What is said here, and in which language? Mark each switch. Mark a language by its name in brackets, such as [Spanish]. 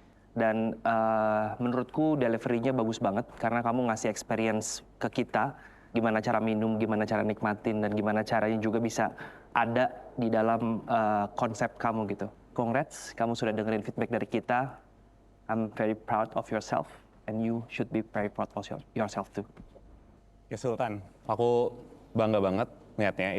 [Indonesian] Dan menurutku delivery-nya bagus banget karena kamu ngasih experience ke kita gimana cara minum, gimana cara nikmatin, dan gimana caranya juga bisa ada di dalam konsep kamu gitu. Congrats, kamu sudah dengerin feedback dari kita. [English] I'm very proud of yourself and you should be very proud of yourself too. [Indonesian] Ya Sultan, aku bangga banget lihatnya.